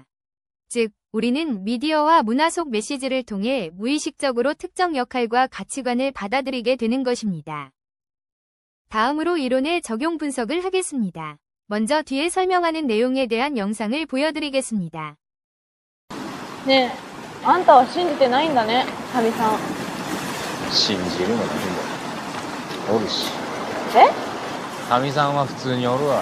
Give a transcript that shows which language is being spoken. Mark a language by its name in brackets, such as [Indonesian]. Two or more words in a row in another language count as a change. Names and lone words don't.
[Korean] 즉, 우리는 미디어와 문화 속 메시지를 통해 무의식적으로 특정 역할과 가치관을 받아들이게 되는 것입니다. 다음으로 이론의 적용 분석을 하겠습니다. 먼저 뒤에 설명하는 내용에 대한 영상을 보여드리겠습니다. [Japanese] ねえ、あんたは信じてないんだね、神さん。信じるも何もおるし。え？かみさんは普通におるわ。